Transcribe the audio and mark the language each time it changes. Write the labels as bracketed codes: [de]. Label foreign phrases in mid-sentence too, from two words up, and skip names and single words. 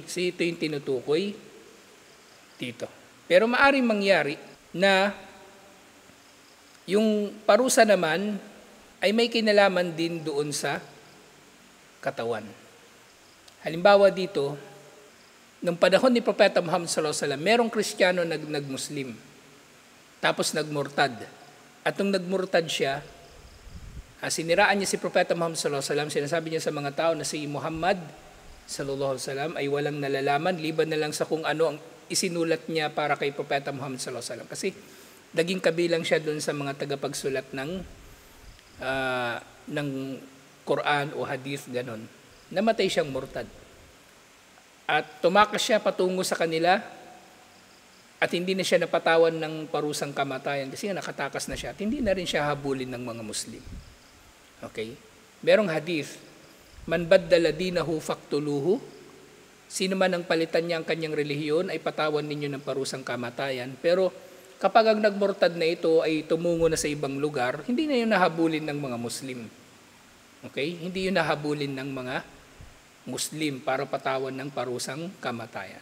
[tl] So ito yung tinutukoy dito. Pero maaring mangyari na yung parusa naman ay may kinalaman din doon sa katawan. Halimbawa dito, nung panahon ni Propeta Muhammad [ar] صلى الله عليه وسلم, [tl] merong Kristiyano nag-Muslim. Tapos nagmurtad. At nung nagmurtad siya, siniraan niya si Propeta Muhammad [ar] صلى الله عليه وسلم, [tl] sinasabi niya sa mga tao na si Muhammad [ar] صلى الله عليه وسلم [tl] ay walang nalalaman, liban na lang sa kung ano ang isinulat niya para kay Propeta Muhammad [ar] صلى الله عليه وسلم. [tl] Kasi naging kabilang siya doon sa mga tagapagsulat ng Quran o Hadith, ganon. Namatay siyang murtad. At tumakas siya patungo sa kanila at hindi na siya napatawan ng parusang kamatayan kasi nakatakas na siya at hindi na rin siya habulin ng mga Muslim. Okay? Merong hadith, [ar] من بدل دينه فاقتلوه, [tl] sino man ang palitan niya ang kanyang relihiyon ay patawan ninyo ng parusang kamatayan. Pero kapag ang nagmurtad na ito ay tumungo na sa ibang lugar, hindi na yun nahabulin ng mga Muslim. Okay? Hindi yun nahabulin ng mga Muslim para patawan ng parusang kamatayan.